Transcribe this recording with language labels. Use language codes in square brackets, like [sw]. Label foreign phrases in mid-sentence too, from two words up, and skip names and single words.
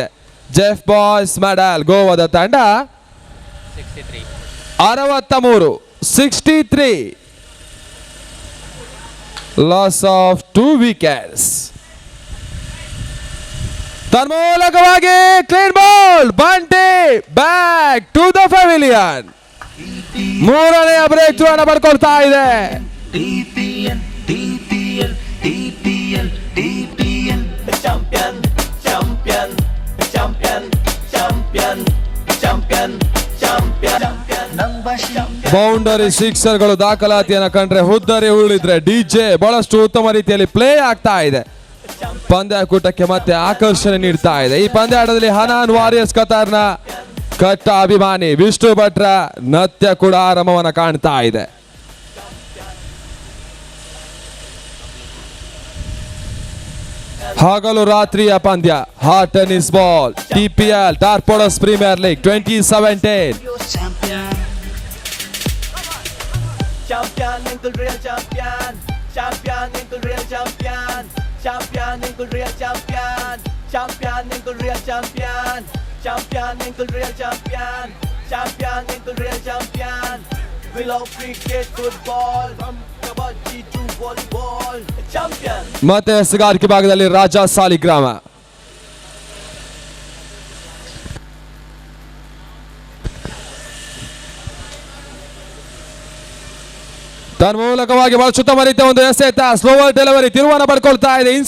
[kn] ಜೆಫ್ ಬಾಯ್ಸ್ ಮೆಡಲ್ ಗೋವಾದ ತಂಡ 63 [en] loss of 2 wickets. [kn] ತನ್ಮೂಲಕವಾಗಿ [en] clean ball, [kn] ಬಂಟಿ [en] back to the pavilion. [kn] 3ನೇ [en] break through [kn] ಅನ್ನು ಪಡ್ಕೊಳ್ತಾ ಇದೆ. [en] DPL, DPL, DPL, DPL, champion, champion, champion, champion, champion, champion, Nambashi. boundary sixers [kn] ದಾಖಲಾತಿಯನ್ನು ಕಂಡ್ರೆ ಹುದ್ದರಿ ಉಳಿದ್ರೆ ಡಿಜೆ ಬಹಳಷ್ಟು ಉತ್ತಮ ರೀತಿಯಲ್ಲಿ ಪ್ಲೇ ಆಗ್ತಾ ಇದೆ. ಪಂದ್ಯಾಕೂಟಕ್ಕೆ ಮತ್ತೆ ಆಕರ್ಷಣೆ ನೀಡ್ತಾ ಇದೆ. ಈ ಪಂದ್ಯಾಟದಲ್ಲಿ ಹನಾನ್ ವಾರಿಯರ್ಸ್ ಕತಾರ್ನ ಕಟ್ಟ ಅಭಿಮಾನಿ ವಿಷ್ಣು ಭಟ್ರ ನೃತ್ಯ ಕೂಡ ಆರಂಭವನ್ನು ಕಾಣ್ತಾ ಇದೆ. ಹಗಲು ರಾತ್ರಿಯ ಪಂದ್ಯ, [en] hot tennis ball, [kn] TPL ಟಾರ್ಪೋಡಸ್ ಪ್ರೀಮಿಯರ್ ಲೀಗ್ 2017. [en] Champion, Champion Inkle Real Champion, Champion Inkle Real Champion, Champion Inkle Real Champion, Champion Inkle Real Champion, Champion Inkle Real Champion, Champion Inkle Real Champion. We love cricket, football, from kabaddi to volleyball. Champion. [kn] ಮತ್ತೆ ಎಸೆಗಾರಿಕೆ ಭಾಗದಲ್ಲಿ ರಾಜ ಸಾಲಿಗ್ರಾಮ. ತನ್ಮೂಲಕವಾಗಿ ಬಹಳ ಉತ್ತಮ ರೀತಿಯ ಒಂದು ಎಸೆತ, [en] slower delivery, [kn] ತಿರುವನ್ನು ಪಡ್ಕೊಳ್ತಾ ಇದೆ.